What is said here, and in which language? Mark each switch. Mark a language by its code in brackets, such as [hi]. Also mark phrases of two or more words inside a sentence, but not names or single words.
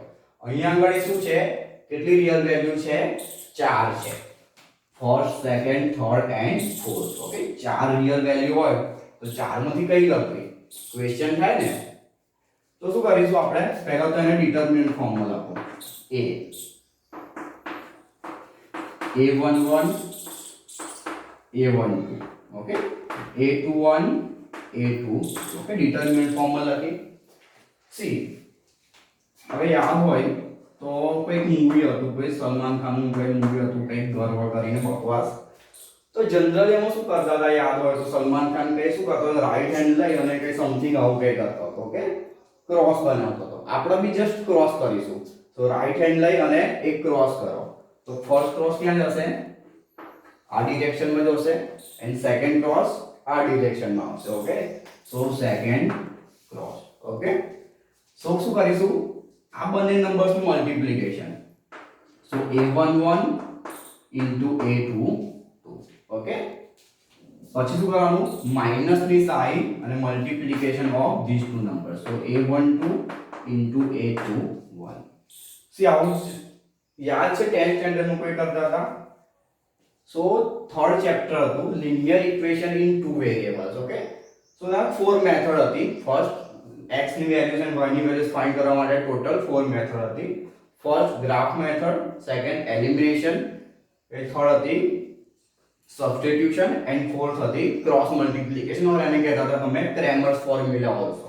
[gu] અહીંયા આગળ શું છે કેટલી [en] real value [gu] છે 4 છે. [en] first second third and fourth. [gu] ઓકે, 4 [en] real value [gu] હોય તો 4 માંથી કઈ લખવી ક્વેશ્ચન થાય ને. તો શું કરીશું આપણે પહેલા તો એને ડિટરમિનન્ટ ફોર્મમાં લખો a11 a12 ઓકે a21 a2 ઓકે ડિટરમિનન્ટ ફોર્મમાં લખી. સી હવે યાદ હોય તો કોઈ મૂવી હતું કોઈ સલમાન ખાનનું કોઈ મૂવી હતું કંઈક ગર્વ કરીને બકવાસ. તો જનરલી એમાં શું કરતા હતા યાદ હોય તો સલમાન ખાન કઈ શું કરતો હતો [en] right hand [gu] લઈ અને કઈ સમથિંગ આવું કઈ કરતો હતો. ઓકે, ક્રોસ બનાવતો હતો. આપણે બી [en] just cross [gu] કરીશું. તો [en] right hand [gu] લઈ અને એક ક્રોસ કરો તો [en] first cross [gu] ક્યાં જશે આ ડિરેક્શનમાં જશે એન્ડ [en] second cross [gu] આ ડિરેક્શનમાં આવશે. [en] okay, so second cross. okay, so [gu] શું કરીશું આ બંને નંબર્સનું મલ્ટીપ્લિકેશન. [en] સો a11 into a22. ઓકે, [gu] પછી શું કરવાનું માઈનસ ની સાઇન અને [en] multiplication of this two numbers. સો a12 into a21. [gu] સી આવું યાદ છે 10th સ્ટેન્ડર્ડ નું કોઈ કરતા હતા? [en] so third chapter હતું linear equation in two variables. okay, so ના four method હતી. ફર્સ્ટ x ની values and y ની વેલ્યુઝ ફાઇન્ડ [gu] કરવા માટે [en] total four method હતી. first graph method, second elimination, એ થર્ડ હતી substitution and fourth હતી cross multiplication, or [gu] એને કહેતા હતા તમે [en] Cramer's formula also.